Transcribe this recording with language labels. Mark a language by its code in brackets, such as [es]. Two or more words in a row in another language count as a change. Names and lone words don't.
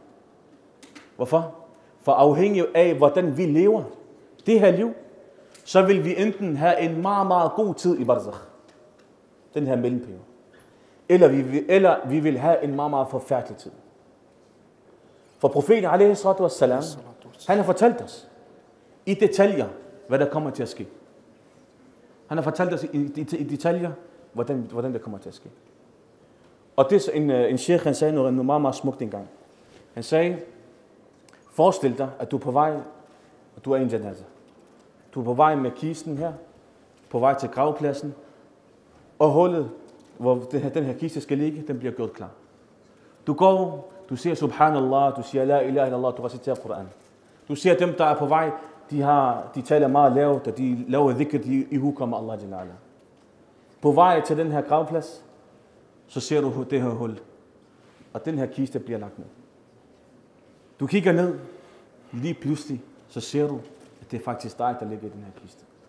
[da] Hvorfor? For afhængig af, hvordan vi lever det her liv, så vil vi enten have en meget, meget god tid i barzakh, den her mellemperiode, eller vi vil have en meget, meget forfærdelig tid. For profeten [ar] عليه الصلاة والسلام, [da] han har fortalt os i detaljer, hvad der kommer til at ske. Han har fortalt os i detaljer, hvordan det kommer til at ske. Og det en sheikh, han sagde noget meget, meget smukt engang. Han sagde, forestil dig, at du er på vej, og du er en janaza. Du er på vej med kisten her, på vej til gravpladsen, og hullet, hvor den her kiste skal ligge, den bliver gjort klar. Du går, du siger subhanallah, du siger [ar] لا إله إلا الله, [da] du reciterer Koran. Du ser dem, der er på vej, de taler meget lavt, og de laver dhikr, de ihukommer Allah [ar] جل وعلا. [da] På vej til den her gravplads, så ser du det her hul, og den her kiste bliver lagt ned. Du kigger ned, lige pludselig, så ser du, at det er faktisk dig, der ligger i den her kiste.